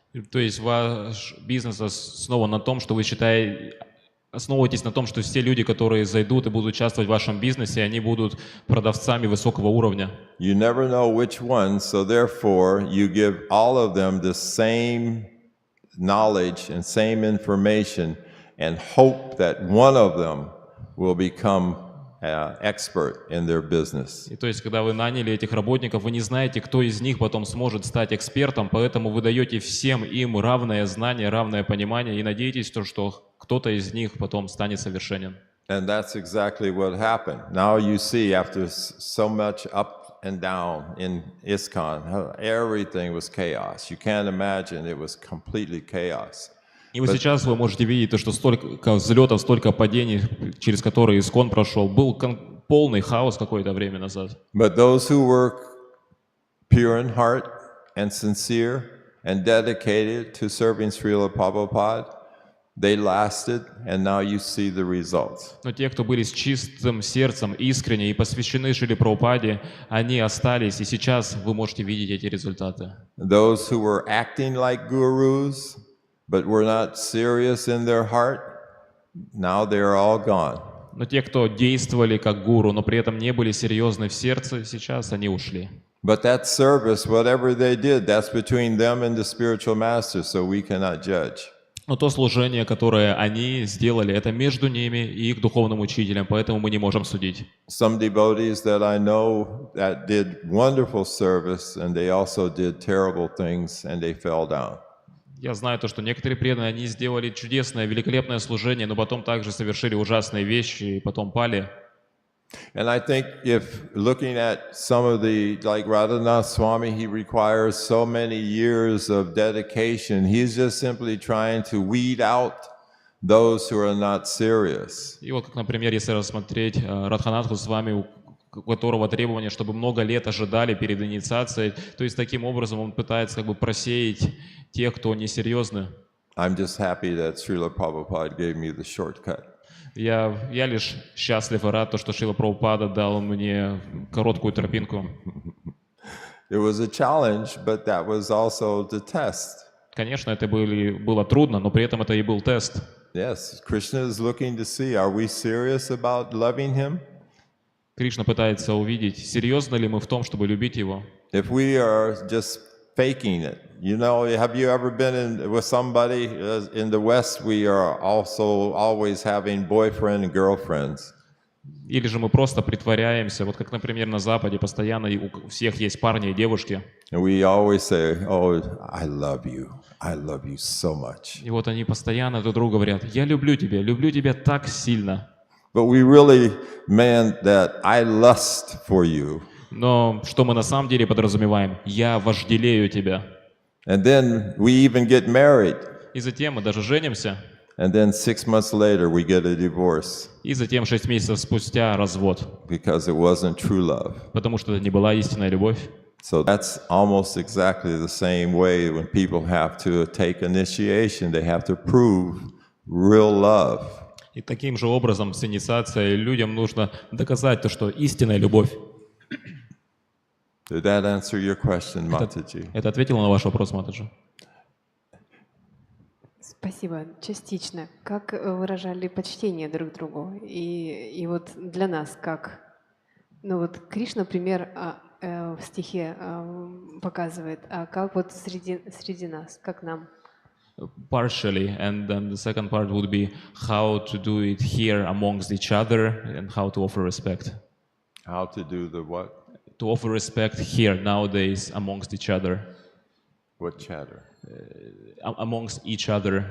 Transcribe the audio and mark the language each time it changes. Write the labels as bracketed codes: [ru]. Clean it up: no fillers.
[ru] То есть ваш бизнес основан на том, что вы основываетесь на том, что все люди, которые зайдут и будут участвовать в вашем бизнесе, они будут продавцами высокого уровня. [en] You never know which one, so therefore you give all of them the same knowledge and same information and hope that one of them will become expert in their business. [ru] И то есть, когда вы наняли этих работников, вы не знаете, кто из них потом сможет стать экспертом, поэтому вы даете всем им равное знание, равное понимание и надеетесь, что кто-то из них потом станет совершенен. [en] And that's exactly what happened. Now you see, after so much up and down in ISKCON, how everything was chaos. You can't imagine, it was completely chaos. [ru] И вот сейчас вы можете видеть, то, что столько взлетов, столько падений, через которые ИСККОН прошел. Был полный хаос какое-то время назад. [en] But those who were pure in heart and sincere and dedicated to serving Srila Prabhupada, they lasted, and now you see the results. [ru] Но те, кто были с чистым сердцем, искренне и посвящены Шриле Прабхупаде, они остались, и сейчас вы можете видеть эти результаты. [en] Those who were acting like gurus, but were not serious in their heart, now they are all gone. [ru] Но те, кто действовали как гуру, но при этом не были серьезны в сердце, сейчас они ушли. [en] But that service, whatever they did, that's between them and the spiritual master, so we cannot judge. [ru] Но то служение, которое они сделали, это между ними и их духовным учителем, поэтому мы не можем судить. [en] Some devotees that I know that did wonderful service, and they also did terrible things, and they fell down. [ru] Я знаю то, что некоторые преданные, они сделали чудесное, великолепное служение, но потом также совершили ужасные вещи и потом пали. [en] And I think if looking at some of the, like Radhanath Swami, he requires so many years of dedication. He's just simply trying to weed out those who are not serious. [ru] И вот, как, например, если рассмотреть Радханатху с вами, у которого требование, чтобы много лет ожидали перед инициацией, то есть таким образом он пытается как бы просеять тех, кто несерьезны. [en] I'm just happy that Srila Prabhupada gave me the shortcut. [ru] Я лишь счастлив и рад, что Шрила Прабхупада дал мне короткую тропинку. [en] It was a challenge, but that was also the test. [ru] Конечно, это было трудно, но при этом это и был тест. [en] Yes, Krishna is looking to see, are we serious about loving him? [ru] Кришна пытается увидеть, серьезно ли мы в том, чтобы любить его. [en] If we are just faking it, you know, have you ever been with somebody in the West? We are also always having boyfriend and girlfriends. [ru] Или же мы просто притворяемся, вот как, например, на Западе постоянно у всех есть парни и девушки. [en] And we always say, oh, I love you so much. [ru] И вот они постоянно друг другу говорят, я люблю тебя так сильно. [en] But we really meant that I lust for you. [ru] Но что мы на самом деле подразумеваем? Я вожделею тебя. [en] And then we even get married. [ru] И затем мы даже женимся. [en] And then 6 months later we get a divorce. [ru] И затем 6 месяцев спустя развод. [en] Because it wasn't true love. [ru] Потому что это не была истинная любовь. [en] So that's almost exactly the same way when people have to take initiation, they have to prove real love. [ru] И таким же образом с инициацией людям нужно доказать то, что истинная любовь. [en] Did that answer your question, Mataji? [ru] Это ответило на ваш вопрос, Матаджи? Спасибо. Частично. Как выражали почтение друг другу? И вот для нас как? Ну вот Кришна, например, в стихе показывает, а как вот среди нас, как нам? [en] Partially, and then the second part would be how to do it here amongst each other and how to offer respect. How to do the what? To offer respect here nowadays amongst each other. What chatter? Amongst each other.